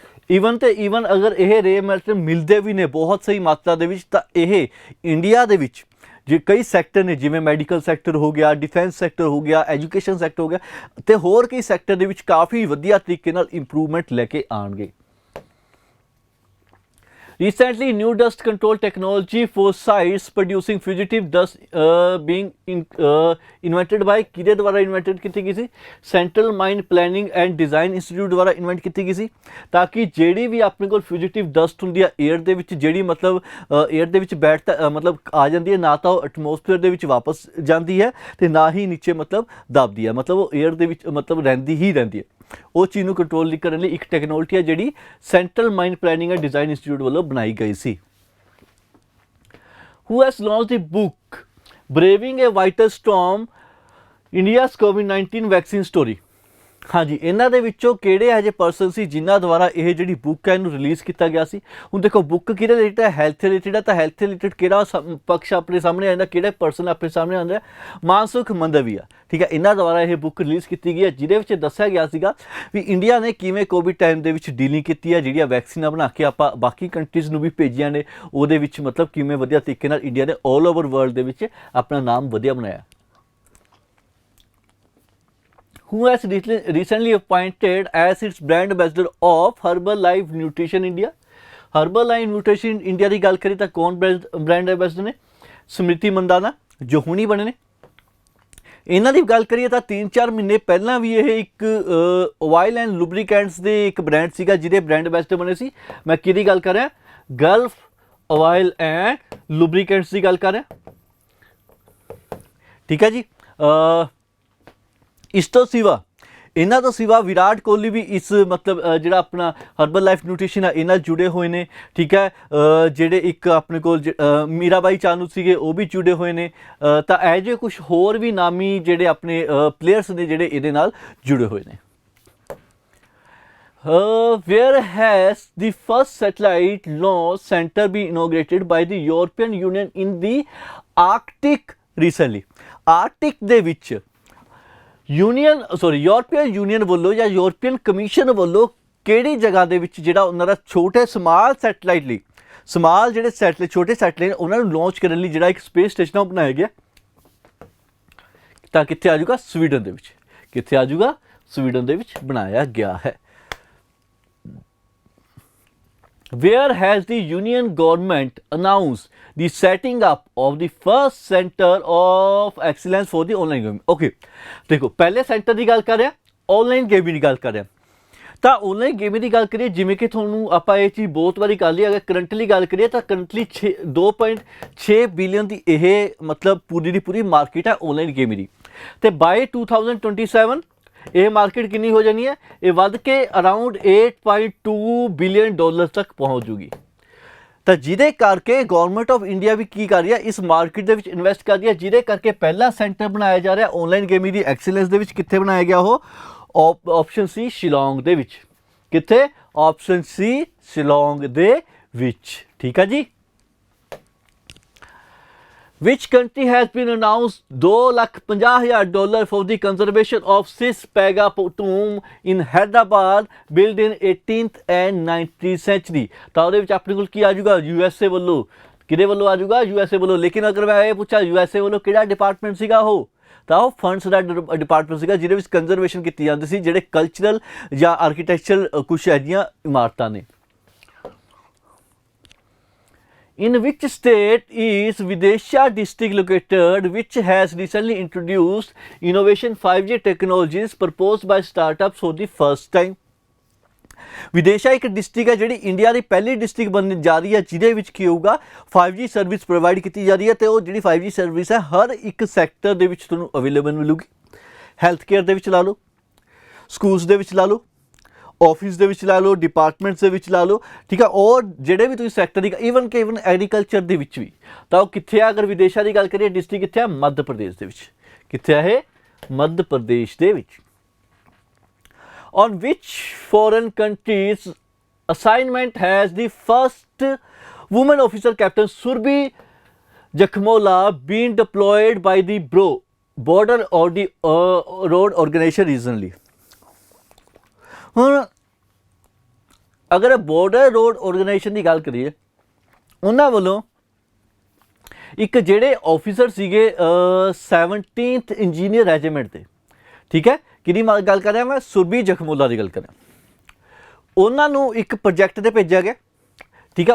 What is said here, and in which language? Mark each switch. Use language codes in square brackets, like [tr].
[pa] Even ਅਗਰ ਇਹ rare metal ਮਿਲਦੇ ਵੀ ਨੇ ਬਹੁਤ ਸਹੀ ਮਾਤਰਾ ਦੇ ਵਿੱਚ ਤਾਂ ਇਹ ਇੰਡੀਆ ਦੇ ਵਿੱਚ ਜੇ ਕਈ ਸੈਕਟਰ ਨੇ ਜਿਵੇਂ ਮੈਡੀਕਲ ਸੈਕਟਰ ਹੋ ਗਿਆ, ਡਿਫੈਂਸ ਸੈਕਟਰ ਹੋ ਗਿਆ, ਐਜੂਕੇਸ਼ਨ ਸੈਕਟਰ ਹੋ ਗਿਆ ਅਤੇ ਹੋਰ ਕਈ ਸੈਕਟਰ ਦੇ ਵਿੱਚ ਕਾਫੀ ਵਧੀਆ ਤਰੀਕੇ ਨਾਲ ਇੰਪਰੂਵਮੈਂਟ ਲੈ ਕੇ ਆਉਣਗੇ। [en] Recently, new dust control technology for sites producing fugitive dust being invented by [pa] ਕਿਹਦੇ ਦੁਆਰਾ ਇਨਵੈਂਟਡ ਕੀਤੀ ਗਈ ਸੀ? Central mine planning and design institute ਦੁਆਰਾ ਇਨਵੈਂਟ ਕੀਤੀ ਗਈ ਸੀ ਤਾਂ ਕਿ ਜਿਹੜੀ ਵੀ ਆਪਣੇ ਕੋਲ ਫਿਊਜੀਟਿਵ ਡਸਟ ਹੁੰਦੀ ਹੈ ਏਅਰ ਦੇ ਵਿੱਚ ਜਿਹੜੀ ਮਤਲਬ ਏਅਰ ਦੇ ਵਿੱਚ ਬੈਠਦਾ ਮਤਲਬ ਆ ਜਾਂਦੀ ਹੈ ਨਾ ਤਾਂ ਉਹ ਐਟਮੋਸਫੇਅਰ ਦੇ ਵਿੱਚ ਵਾਪਸ ਜਾਂਦੀ ਹੈ ਅਤੇ ਨਾ ਹੀ ਨੀਚੇ ਮਤਲਬ ਦੱਬਦੀ ਹੈ, ਮਤਲਬ ਉਹ ਏਅਰ ਦੇ ਵਿੱਚ ਮਤਲਬ ਰਹਿੰਦੀ ਹੀ ਰਹਿੰਦੀ ਹੈ। ਉਹ ਚੀਜ਼ ਨੂੰ ਕੰਟਰੋਲ ਕਰਨ ਲਈ ਇੱਕ ਟੈਕਨੋਲੋਜੀ ਹੈ ਜਿਹੜੀ central mine planning and design institute ਵੱਲੋਂ ਬਣਾਈ ਗਈ ਸੀ। [en] Who has launched the book Braving a Vital Storm, India's COVID-19 Vaccine Story? [pa] ਹਾਂਜੀ, ਇਹਨਾਂ ਦੇ ਵਿੱਚੋਂ ਕਿਹੜੇ ਇਹੋ ਜਿਹੇ ਪਰਸਨ ਸੀ ਜਿਨ੍ਹਾਂ ਦੁਆਰਾ ਇਹ ਜਿਹੜੀ ਬੁੱਕ ਹੈ ਇਹਨੂੰ ਰਿਲੀਜ਼ ਕੀਤਾ ਗਿਆ ਸੀ? ਹੁਣ ਦੇਖੋ ਬੁੱਕ ਕਿਹਦੇ ਰਿਲੇਟਡ ਹੈ? ਹੈਲਥ ਰਿਲੇਟਡ ਹੈ ਤਾਂ ਹੈਲਥ ਰਿਲੇਟਡ ਕਿਹੜਾ ਪਕਸ਼ ਆਪਣੇ ਸਾਹਮਣੇ ਆਉਂਦਾ, ਕਿਹੜੇ ਪਰਸਨ ਆਪਣੇ ਸਾਹਮਣੇ ਆਉਂਦਾ? ਮਾਨਸੁਖ ਮੰਦਾਵੀਆ। ਠੀਕ ਹੈ, ਇਹਨਾਂ ਦੁਆਰਾ ਇਹ ਬੁੱਕ ਰਿਲੀਜ਼ ਕੀਤੀ ਗਈ ਹੈ ਜਿਹਦੇ ਵਿੱਚ ਦੱਸਿਆ ਗਿਆ ਸੀਗਾ ਵੀ ਇੰਡੀਆ ਨੇ ਕਿਵੇਂ ਕੋਵਿਡ ਟਾਈਮ ਦੇ ਵਿੱਚ ਡੀਲਿੰਗ ਕੀਤੀ ਹੈ, ਜਿਹੜੀਆਂ ਵੈਕਸੀਨਾਂ ਬਣਾ ਕੇ ਆਪਾਂ ਬਾਕੀ ਕੰਟਰੀਜ਼ ਨੂੰ ਵੀ ਭੇਜੀਆਂ ਨੇ ਉਹਦੇ ਵਿੱਚ ਮਤਲਬ ਕਿਵੇਂ ਵਧੀਆ ਤਰੀਕੇ ਨਾਲ ਇੰਡੀਆ ਨੇ ਆਲ ਓਵਰ ਵਰਲਡ ਦੇ ਵਿੱਚ ਆਪਣਾ ਨਾਮ ਵਧੀਆ ਬਣਾਇਆ। [en] Who has recently appointed as its brand ambassador of Herbalife Nutrition India? [pa] Herbal line nutrition India ਦੀ ਗੱਲ ਕਰੀ ਤਾਂ ਕੌਣ ਬ੍ਰਾਂਡ ਐਂਬੈਸਡਰ ਨੇ? ਸਮ੍ਰਿਤੀ ਮੰਦਾਨਾ ਜੋ ਹੁਣੀ ਬਣੇ ਨੇ। ਇਹਨਾਂ ਦੀ ਗੱਲ ਕਰੀਏ ਤਾਂ 3-4 ਮਹੀਨੇ ਪਹਿਲਾਂ ਵੀ ਇਹ ਇੱਕ ਆਇਲ ਐਂਡ ਲੁਬਰੀਕੈਂਟਸ ਦੇ ਇੱਕ ਬ੍ਰਾਂਡ ਸੀਗਾ ਜਿਹਦੇ ਬ੍ਰਾਂਡ ਐਂਬੈਸਡਰ ਬਣੇ ਸੀ। ਮੈਂ ਕਿਹਦੀ ਗੱਲ ਕਰ ਰਿਹਾ? ਗਲਫ ਆਇਲ ਐਂਡ ਲੁਬਰੀਕੈਂਟਸ ਦੀ ਗੱਲ ਕਰ ਰਿਹਾ, ਠੀਕ ਹੈ ਜੀ। ਇਸ ਤੋਂ ਸਿਵਾ ਇਹਨਾਂ ਤੋਂ ਸਿਵਾ ਵਿਰਾਟ ਕੋਹਲੀ ਵੀ ਇਸ ਮਤਲਬ ਜਿਹੜਾ ਆਪਣਾ ਹਰਬਲ ਲਾਈਫ ਨਿਊਟ੍ਰੀਸ਼ਨ ਆ ਇਹਨਾਂ ਜੁੜੇ ਹੋਏ ਨੇ, ਠੀਕ ਹੈ। ਜਿਹੜੇ ਇੱਕ ਆਪਣੇ ਕੋਲ ਮੀਰਾਬਾਈ ਚਾਨੂ ਸੀਗੇ ਉਹ ਵੀ ਜੁੜੇ ਹੋਏ ਨੇ। ਤਾਂ ਇਹ ਜਿਹੇ ਕੁਛ ਹੋਰ ਵੀ ਨਾਮੀ ਜਿਹੜੇ ਆਪਣੇ ਪਲੇਅਰਸ ਨੇ ਜਿਹੜੇ ਇਹਦੇ ਨਾਲ ਜੁੜੇ ਹੋਏ ਨੇ। [en] Where has the first satellite launch center been inaugurated by the European Union in the Arctic recently? [pa] Arctic ਦੇ ਵਿੱਚ ਯੂਰਪੀਅਨ ਯੂਨੀਅਨ ਵੱਲੋਂ ਜਾਂ ਯੂਰਪੀਅਨ ਕਮਿਸ਼ਨ ਵੱਲੋਂ ਕਿਹੜੀ ਜਗ੍ਹਾ ਦੇ ਵਿੱਚ ਜਿਹੜਾ ਉਹਨਾਂ ਦਾ ਛੋਟੇ ਸਮਾਲ ਸੈਟਲਾਈਟ ਲਈ ਜਿਹੜੇ ਸੈਟਲਾਈਟ ਛੋਟੇ ਸੈਟਲਾਈਟ ਉਹਨਾਂ ਨੂੰ ਲਾਂਚ ਕਰਨ ਲਈ ਜਿਹੜਾ ਇੱਕ ਸਪੇਸ ਸਟੇਸ਼ਨ ਉਹ ਬਣਾਇਆ ਗਿਆ, ਤਾਂ ਕਿੱਥੇ ਆ ਜਾਊਗਾ? ਸਵੀਡਨ ਦੇ ਵਿੱਚ। ਕਿੱਥੇ ਆ ਜਾਊਗਾ? ਸਵੀਡਨ ਦੇ ਵਿੱਚ ਬਣਾਇਆ ਗਿਆ ਹੈ। [en] Where has the union government announced the setting up of the first center of excellence for the online gaming? [hi] Okay, देखो पहले सेंटर की गल कर रहे हैं, ऑनलाइन गेमिंग की गल कर रहे हैं। [pa] ਤਾਂ [hi] ऑनलाइन गेमिंग की गल करिए जिमें कि [pa] ਤੁਹਾਨੂੰ ਆਪਾਂ ਇਹ ਚੀਜ਼ ਬਹੁਤ ਵਾਰੀ ਕਰ ਲਈ। ਅਗਰ ਕਰੰਟਲੀ ਗੱਲ ਕਰੀਏ ਤਾਂ ਕਰੰਟਲੀ 2.6 ਬਿਲੀਅਨ ਦੀ ਇਹ ਮਤਲਬ ਪੂਰੀ ਦੀ ਪੂਰੀ ਮਾਰਕੀਟ ਹੈ ऑनलाइन गेमिंग ਦੀ। ਤੇ ਬਾਈ 2027 ਇਹ ਮਾਰਕੀਟ ਕਿੰਨੀ ਹੋ ਜਾਣੀ ਹੈ? ਇਹ ਵੱਧ ਕੇ ਅਰਾਊਂਡ 8.2 ਬਿਲੀਅਨ ਡਾਲਰ ਤੱਕ ਪਹੁੰਚ ਜੂਗੀ। ਤਾਂ ਜਿਹਦੇ ਕਰਕੇ ਗਵਰਨਮੈਂਟ ਆਫ ਇੰਡੀਆ ਵੀ ਕੀ ਕਰ ਰਹੀ ਹੈ? ਇਸ ਮਾਰਕੀਟ ਦੇ ਵਿੱਚ ਇਨਵੈਸਟ ਕਰ ਰਹੀ ਹੈ, ਜਿਹਦੇ ਕਰਕੇ ਪਹਿਲਾ ਸੈਂਟਰ ਬਣਾਇਆ ਜਾ ਰਿਹਾ ਆਨਲਾਈਨ ਗੇਮਿੰਗ ਦੀ ਐਕਸੀਲੈਂਸ ਦੇ ਵਿੱਚ। ਕਿੱਥੇ ਬਣਾਇਆ ਗਿਆ ਉਹ? ਆਪਸ਼ਨ ਸੀ ਸ਼ਿਲੋਂਗ ਦੇ ਵਿੱਚ। ਕਿੱਥੇ? ਆਪਸ਼ਨ ਸੀ ਸ਼ਿਲੋਂਗ ਦੇ ਵਿੱਚ, ਠੀਕ ਹੈ ਜੀ। [en] Which country has been announced $250,000 for the conservation of Cis Pagatum in Hyderabad, built in 18th and 19th century? [pa] ਤਾਂ ਉਹਦੇ ਵਿੱਚ ਆਪਣੇ ਕੋਲ ਕੀ ਆ ਜਾਊਗਾ? USA ਵੱਲੋਂ। ਕਿਹਦੇ ਵੱਲੋਂ ਆ ਜਾਊਗਾ? USA ਵੱਲੋਂ। ਲੇਕਿਨ ਅਗਰ ਮੈਂ ਇਹ ਪੁੱਛਾਂ USA ਵੱਲੋਂ ਕਿਹੜਾ ਡਿਪਾਰਟਮੈਂਟ ਸੀਗਾ ਉਹ, ਤਾਂ ਉਹ ਫੰਡਸ ਦਾ ਡਿਪਾਰਟਮੈਂਟ ਸੀਗਾ ਜਿਹਦੇ ਵਿੱਚ ਕੰਜ਼ਰਵੇਸ਼ਨ ਕੀਤੀ ਜਾਂਦੀ ਸੀ ਜਿਹੜੇ ਕਲਚਰਲ ਜਾਂ ਆਰਕੀਟੈਕਚਰਲ ਕੁਛ ਅਜਿਹੀਆਂ ਇਮਾਰਤਾਂ ਨੇ। [en] In which state is Vidisha district located, which has recently introduced innovation 5G technologies proposed by startups for the first time? [pa] ਵਿਦੇਸ਼ਾ ਇੱਕ ਡਿਸਟ੍ਰਿਕਟ ਹੈ ਜਿਹੜੀ ਇੰਡੀਆ ਦੀ ਪਹਿਲੀ ਡਿਸਟ੍ਰਿਕਟ ਬਣਨ ਜਾ ਰਹੀ ਹੈ ਜਿਹਦੇ ਵਿੱਚ ਕੀ ਹੋਊਗਾ? 5G ਸਰਵਿਸ ਪ੍ਰੋਵਾਈਡ ਕੀਤੀ ਜਾ ਰਹੀ ਹੈ। ਤੇ ਉਹ ਜਿਹੜੀ 5G ਸਰਵਿਸ ਹੈ ਹਰ ਇੱਕ ਸੈਕਟਰ ਦੇ ਵਿੱਚ ਤੁਹਾਨੂੰ ਅਵੇਲੇਬਲ ਮਿਲੂਗੀ। ਹੈਲਥ ਕੇਅਰ ਦੇ ਵਿੱਚ ਲਾ ਲਓ, ਸਕੂਲਸ ਦੇ ਵਿੱਚ ਲਾ ਲਓ, ਆਫਿਸ ਦੇ ਵਿੱਚ ਲਾ ਲਓ, ਡਿਪਾਰਟਮੈਂਟਸ ਦੇ ਵਿੱਚ ਲਾ ਲਓ, ਠੀਕ ਆ। ਔਰ ਜਿਹੜੇ ਵੀ ਤੁਸੀਂ ਸੈਕਟਰ ਦੀ ਈਵਨ ਐਗਰੀਕਲਚਰ ਦੇ ਵਿੱਚ ਵੀ, ਤਾਂ ਉਹ ਕਿੱਥੇ ਆ? ਅਗਰ ਵਿਦੇਸ਼ਾਂ ਦੀ ਗੱਲ ਕਰੀਏ ਡਿਸਟ੍ਰਿਕਟ ਕਿੱਥੇ ਆ? ਮੱਧ ਪ੍ਰਦੇਸ਼ ਦੇ ਵਿੱਚ। ਕਿੱਥੇ ਆ ਇਹ? ਮੱਧ ਪ੍ਰਦੇਸ਼ ਦੇ ਵਿੱਚ। [en] On which foreign countries assignment has the first woman officer Captain Surbhi Jakhmola been deployed by the border or the road organization recently? [pa] ਹੁਣ ਅਗਰ ਬਾਰਡਰ ਰੋਡ ਆਰਗੇਨਾਈਜੇਸ਼ਨ ਦੀ ਗੱਲ ਕਰੀਏ, ਉਹਨਾਂ ਵੱਲੋਂ ਇੱਕ ਜਿਹੜੇ ਆਫੀਸਰ ਸੀਗੇ 17th ਇੰਜੀਨੀਅਰ ਰੈਜੀਮੈਂਟ ਦੇ, ਠੀਕ ਹੈ। ਕਿਹਦੀ ਗੱਲ ਕਰ ਰਿਹਾ ਮੈਂ? ਸੁਰਭੀ ਜਖਮੋਲਾ ਦੀ ਗੱਲ ਕਰ ਰਿਹਾ। ਉਹਨਾਂ ਨੂੰ ਇੱਕ ਪ੍ਰੋਜੈਕਟ 'ਤੇ ਭੇਜਿਆ ਗਿਆ, ਠੀਕ ਹੈ।